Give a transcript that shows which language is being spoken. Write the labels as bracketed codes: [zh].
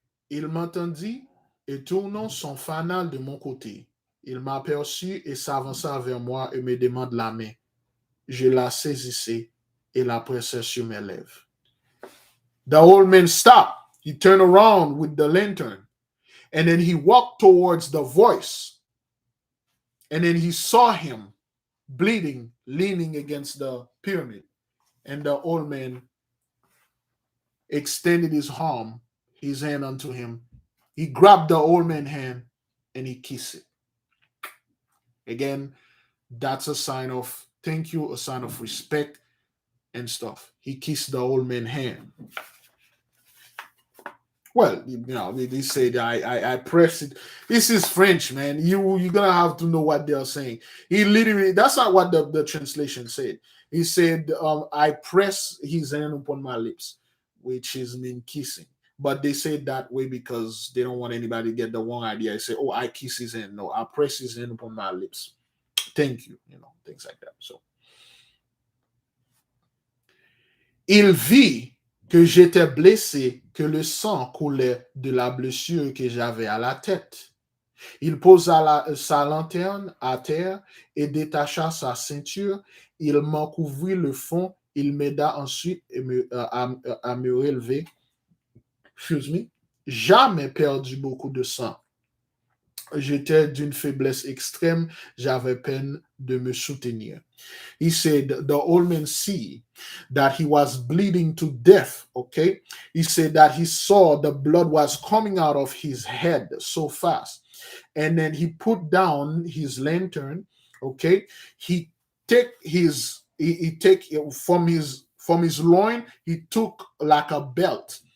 [fr] Il m'entendit et tournant son fanal de mon côté, il m'aperçut et s'avança vers moi et me demande la main. Je la saisissais et la pressais sur mes lèvres. [en] The old man stopped. He turned around with the lantern, and then he walked towards the voice, and then he saw him bleeding, leaning against the pyramid, and the old man extended his hand unto him. He grabbed the old man's hand and he kissed it. Again, that's a sign of thank you, a sign of respect and stuff. He kissed the old man's hand. Well, they say that I press it. This is French, man. You're gonna have to know what they're saying. He literally, that's not what the translation said. He said, I press his hand upon my lips, which is mean kissing. but they say it that way because they don't want anybody to get the wrong idea. They say, oh, I kiss his hand. No, I press his hand upon my lips. Thank you, things like that. [fr] So, il vit que j'étais blessé, que le sang coulait de la blessure que j'avais à la tête. Il posa sa lanterne à terre et détacha sa ceinture. Il m'en couvrit le fond. Il m'aida ensuite à me relever. [en] Excuse me. [fr] Jamais perdu beaucoup de sang. J'étais d'une faiblesse extrême. J'avais peine de me soutenir. [en] He said the old man see that he was bleeding to death. Okay. He said that he saw the blood was coming out of his head so fast. And then he put down his lantern. Okay. He take from his loin, he took like a belt.